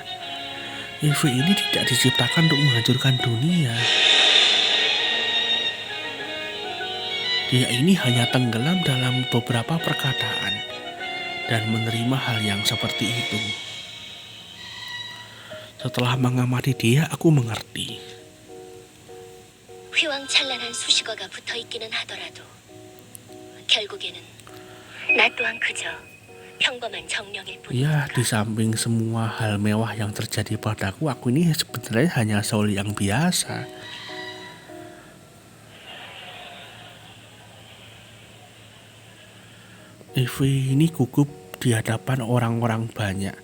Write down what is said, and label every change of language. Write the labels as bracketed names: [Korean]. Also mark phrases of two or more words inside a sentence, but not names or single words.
[Indonesian] Evie ini tidak diciptakan untuk menghancurkan dunia. Dia ini hanya tenggelam dalam beberapa perkataan dan menerima hal yang seperti itu. Setelah mengamati dia, aku mengerti. [Korean] 휘황찬란한 수식어가 붙어있기는 하더라도 결국에는 나 또한 그저 평범한 정령일 [Indonesian] Ya, [Korean] 뿐이니까. [Indonesian] di samping semua hal mewah yang terjadi padaku, aku ini sebenarnya hanya soul yang biasa. Evie ini gugup di hadapan orang-orang banyak.